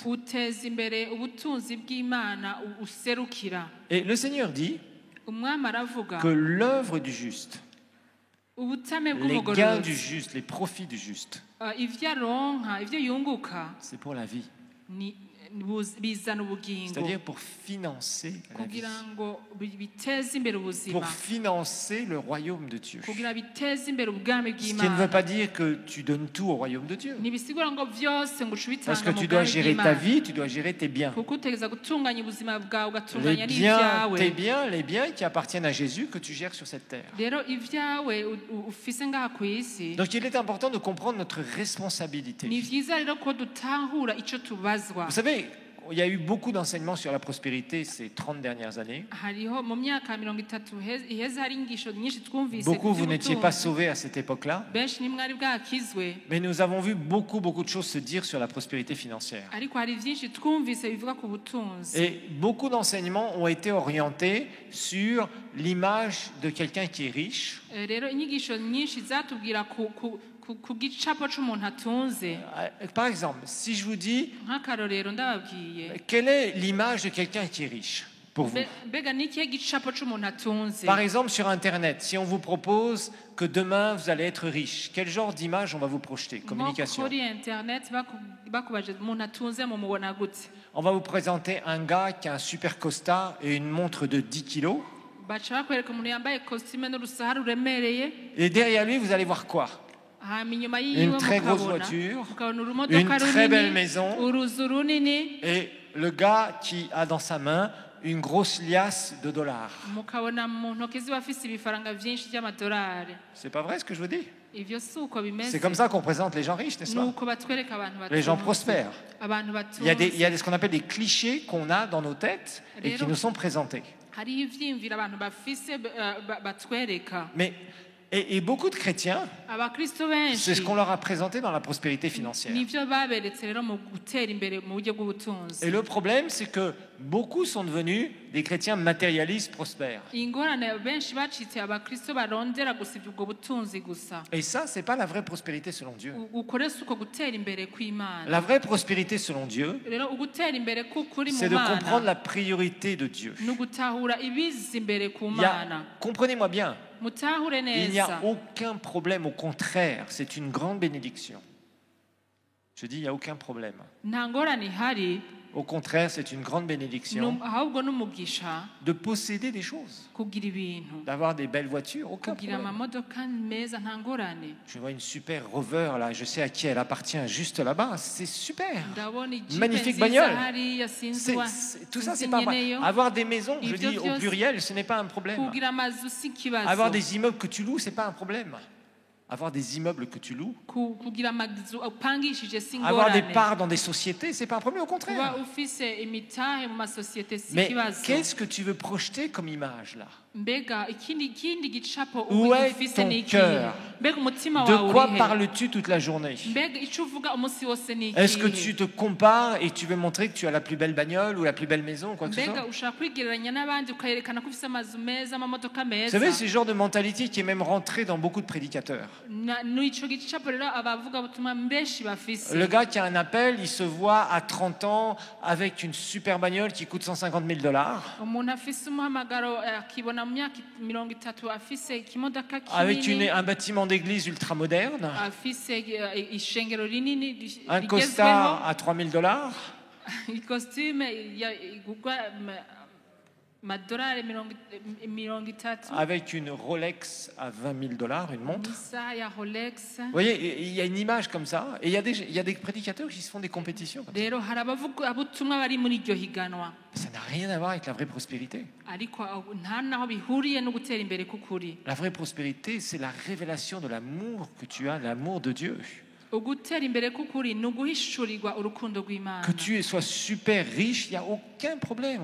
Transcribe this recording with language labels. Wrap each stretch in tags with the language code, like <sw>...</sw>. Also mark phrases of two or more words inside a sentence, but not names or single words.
<rn>uteza imbere ubutunzi bw'Imana userukira.</rn> <fr>Et le Seigneur dit</fr> <rn>Umwami aravuga</rn> <fr>que l'œuvre du juste,</fr> <rn>ubutame</rn> <fr>les gains du</fr> <rn>bw'umugororotsi,</rn> <fr>juste, les profits du juste,</fr> <rn>ivyo aronka ivyo yunguka</rn> <fr>c'est pour la vie.</fr> <rn>ni bizana ubugingo</rn> <fr>c'est-à-dire pour financer la vie,</fr> <rn>kugira ngo biteze imbere ubuzima</rn> <fr>pour financer le royaume de Dieu.</fr> <rn>kugira biteze imbere ubwami</rn> <fr>Ce qui ne veut</fr> <rn>bw'Imana</rn> <fr>pas dire que tu donnes tout au royaume de Dieu.</fr> <rn>ntibisigura ngo byose ngo</rn> <fr>Parce</fr> <rn>ucubitanga</rn> <fr>que</fr> <rn>mu</rn> <fr>tu dois</fr> <rn>bwami</rn> <fr>gérer ta</fr> <rn>bw'Imana</rn> <fr>vie, tu dois gérer tes biens.</fr> <rn>kuko utegereza gutunganya ubuzima bwawe</rn> <fr>Les</fr> <rn>ugatunganya</rn> <fr>biens,</fr> <rn>n'ibyawe</rn> <fr>tes biens, les biens qui appartiennent à Jésus que tu gères sur cette terre.</fr> <rn>rero ibyawe ufise ngaha ku isi</rn> <fr>Donc il est important de comprendre notre</fr> <rn>ni</rn> <fr>responsabilité.</fr> <rn>byiza rero ko dutahura icyo tubazwa</rn> <fr>Vous savez, il y a eu beaucoup d'enseignements sur la prospérité ces 30 dernières années.</fr> <rn>hariho mu myaka 30 iheze hari inyigisho nyinshi twumvise</rn> <fr>Beaucoup, vous n'étiez pas</fr> <rn>z'ubutunzi.</rn> <fr>sauvés à cette époque-là.</fr> <rn>benshi ntimwari bwakizwe</rn> <fr>Mais nous avons vu beaucoup de choses se dire sur la prospérité financière.</fr> <rn>ariko hari byinshi twumvise bivuga ku butunzi</rn> <fr>Et beaucoup d'enseignements ont été orientés sur l'image de quelqu'un qui est riche.</fr> <rn>rero inyigisho nyinshi zatubwira ku gicapo c'umuntu atunze</rn> <fr>Par exemple, si je vous dis,</fr> <rn>nk'akarorero ndababwiye</rn> <fr>quelle est l'image de quelqu'un qui est riche pour vous?</fr> <rn>mbega ni ikihe gicapo c'umuntu atunze</rn> <fr>Par exemple, sur Internet, si on vous propose que demain vous allez être riche, quel genre d'image on va vous projeter?</fr> <rn>nko</rn> <fr>Communication.</fr> <rn>kuri internet bakubaje umuntu atunze mumubona gute</rn> <fr>On va vous présenter un gars qui a un super costard et une montre de 10 kilos.</fr> <rn>baca bakwereka umuntu yambaye kositime n'urusaha ruremereye</rn> <fr>Et derrière lui, vous allez voir quoi?</fr> <rn>hama inyuma yiwe</rn> <fr>Une très grosse</fr> <rn>mukabona</rn> <fr>voiture,</fr> <rn>mukabona</rn> <fr>une</fr> <rn>urumodoka</rn> <fr>très belle</fr> <rn>runini</rn> <fr>maison,</fr> <rn>uruzu runini</rn> <fr>et le gars qui a dans sa main une grosse liasse de dollars.</fr> <rn>mukabona mu ntoki ziba afise ibifaranga vyinshi by'amadolari</rn> <fr>C'est pas vrai ce que je vous dis?</fr> <rn>ivyo si uko bimeze</rn> <fr>C'est comme ça qu'on présente les gens riches, n'est-ce pas?</fr> <rn>nuko batwereka abantu</rn> <fr>Les gens</fr> <rn>batunze</rn> <fr>prospères.</fr> <rn>abantu</rn> <fr>Il y a</fr> <rn>batunze</rn> <fr>ce qu'on appelle des clichés qu'on a dans nos têtes et qui nous sont présentés.</fr> <rn>hariho ivyiyumviro abantu bafise batwereka</rn> <fr>Et beaucoup de chrétiens,</fr> <rn>abakristo</rn> <fr>c'est ce</fr> <rn>benshi</rn> <fr>qu'on leur a présenté dans la prospérité financière.</fr> <rn>nivyo baberetse rero mu gutera imbere mu buryo bw'ubutunzi</rn> <fr>Et le problème, c'est que beaucoup sont devenus des chrétiens matérialistes prospères.</fr> <rn>ingorane benshi bacitse abakristo barondera gusibya ubwo butunzi gusa</rn> <fr>Et ça, c'est pas la vraie prospérité selon Dieu.</fr> <rn>ukorese uko gutera imbere kw'Imana</rn> <fr>La vraie prospérité selon Dieu,</fr> <rn>rero ugutera imbere k'ukuri mu</rn> <fr>c'est de comprendre</fr> <rn>Mana</rn> <fr>la priorité de Dieu.</fr> <rn>ni ugutahura ibiza imbere ku</rn> <fr>Il y a-</fr> <rn>Mana</rn> <fr>comprenez-moi bien,</fr> <rn>mutahure</rn> <fr>il n'y a</fr> <rn>neza</rn> <fr>aucun problème, au contraire, c'est une grande bénédiction. Je dis, il n'y a aucun problème.</fr> <rn>nta ngorane ihari</rn> <fr>Au contraire, c'est une grande bénédiction</fr> <rn>ahubwo n'umugisha</rn> <fr>de posséder des choses,</fr> <rn>kugira ibintu</rn> <fr>d'avoir des belles voitures, aucun</fr> <rn>kugira</rn> <fr>problème.</fr> <rn>amamodoka meza nta ngorane</rn> <fr>Je vois une super Rover là, je sais à qui elle appartient juste là-bas, c'est super.</fr> <rn>ndabona ijipe</rn> <fr>Magnifique</fr> <rn>nziza</rn> <fr>bagnole.</fr> <rn>hariya sinzi</rn> <fr>Tout ça,</fr> <rn>sinzi</rn> <fr>c'est pas</fr> <rn>nyeneyo.</rn> <fr>avoir des maisons, je</fr> <rn>Ivyo</rn> <fr>dis au</fr> <rn>byose-</rn> <fr>pluriel, ce n'est pas un problème.</fr> <rn>kugira amazu si ikibazo</rn> <fr>Avoir des immeubles que tu loues, c'est pas un problème. Avoir des immeubles que tu loues,</fr> <rn>kugira amazu upangishije si</rn> <fr>avoir des</fr> <rn>ingorane</rn> <fr>parts dans des sociétés, c'est pas un problème, au</fr> <rn>kuba</rn> <fr>contraire.</fr> <rn>ufise imitahe mu masosiyete si</rn> <fr>Mais</fr> <rn>ikibazo</rn> <fr>qu'est-ce que tu veux projeter comme image là?</fr> <rn>mbega ikindi gicapo</rn> <fr>Où est</fr> <rn>ufise</rn> <fr>ton</fr> <rn>ni ikihe</rn> <fr>cœur?</fr> <rn>mbega umutima</rn> <fr>De</fr> <rn>wawe</rn> <fr>quoi</fr> <rn>urihe</rn> <fr>parles-tu toute la journée?</fr> <rn>mbega icyo uvuga umunsi wose ni</rn> <fr>Est-ce que</fr> <rn>ikihe</rn> <fr>tu te compares et tu veux montrer que tu as la plus belle bagnole ou la plus belle maison, quoi que ce</fr> <rn>mbega</rn> <fr>soit?</fr> <rn>ushaka kwigereranya n'abandi ukayerekana ko ufise amazu meza amamodoka</rn> <fr>Vous</fr> <rn>meza</rn> <fr>savez, c'est le genre de mentalité qui est même rentré dans beaucoup de prédicateurs.</fr> <rn>n'ico gicapo rero abavuga butumwa benshi bafise</rn> <fr>Le gars qui a un appel, il se voit à 30 ans avec une super bagnole qui coûte 150 000 $,</fr> <rn>umuntu afise umuhamagaro akibona mu myaka 30 afise ikimodoka</rn> <fr>avec</fr> <rn>kinini</rn> <fr>un bâtiment d'église ultra moderne,</fr> <rn>afise ishengero rinini</rn> <fr>un</fr> <rn>rigezweho</rn> <fr>costard à 3 000 $,</fr> <rn>ikositime igurwa amadolari 30</rn> <fr>avec une Rolex à 20 000 $, une montre.</fr> <rn>isaha ya Rolex</rn> <fr>Vous voyez, il y a une image comme ça, et il y a des prédicateurs qui se font des compétitions comme ça.</fr> <rn>rero hari abavugabutumwa bari muri iryo higanwa</rn> <fr>Ça n'a rien à voir avec la vraie prospérité.</fr> <rn>ariko nta naho bihuriye no gutera imbere k'ukuri</rn> <fr>La vraie prospérité, c'est la révélation de l'amour que tu as, l'amour de Dieu.</fr> <rn>ugutera imbere k'ukuri ni uguhishurirwa urukundo rw'Imana</rn> <fr>Que tu sois super riche, il n'y a aucun problème.</fr>